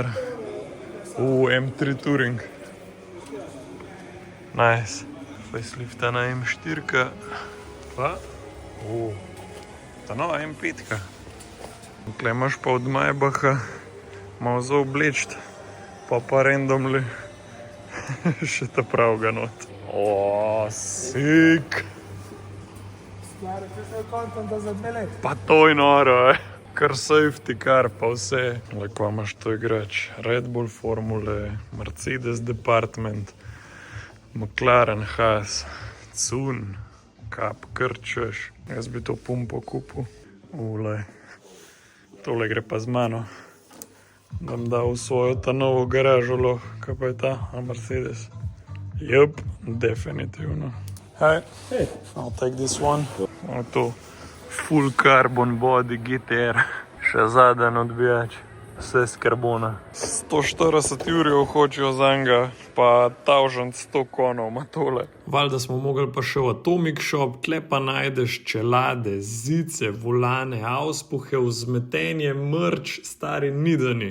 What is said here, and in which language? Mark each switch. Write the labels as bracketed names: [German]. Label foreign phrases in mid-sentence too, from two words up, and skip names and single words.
[English] M3 Touring. Nice. [Slovenian] Facelifta na M4. Pa. Ta nova M5. Tukaj imaš pa od Maybacha malo za oblečt, pa randomly še ta pravga not. [English] Sick! [Slovenian] Pa to je noro, kar safety car, pa vse. Lahko imaš to igrač, Red Bull formule, Mercedes Department, McLaren Haas, Cun, Kap, Krčeš. Jaz bi to pumpo kupil. Tole gre pa z mano. Da mi da v svojo ta novo garažo loh. Kaj pa je ta? A Mercedes? Yup, definitivno. [English] Hi. Hey. I'll take this one. To full carbon body GTR. [Slovenian] Še zaden odbijač. Vse z karbona. 140 jurjev hočejo za njega, pa 1100 konov ima tole. Valjda smo mogli pa še v Atomic Shop, tle pa najdeš čelade, zice, volane, auspuhe, vzmetenje, mrč, stari nidani.